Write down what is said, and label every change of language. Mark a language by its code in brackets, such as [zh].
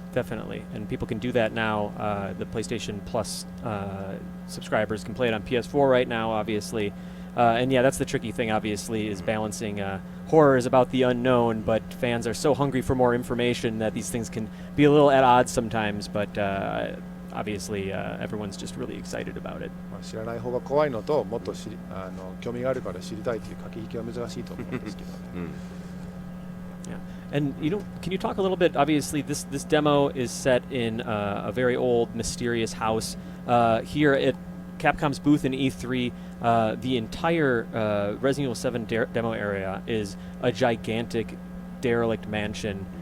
[en] Definitely, and people can do that now. The PlayStation Plus subscribers can play it on PS4 right now, obviously. And yeah, that's the tricky thing, obviously, is balancing horror is about the unknown, but fans are so hungry for more information that these things can be a little at odds sometimes, but obviously everyone's just really excited about it. [ja] 知らない方が怖いのと、もっと興味があるから知りたいという駆け引きは難しいと思うんですけどね。 [en] Yeah. And can you talk a little bit? Obviously, this demo is set in a very old, mysterious house. Here at Capcom's booth in E3, the entire Resident Evil 7 demo area is a gigantic, derelict mansion.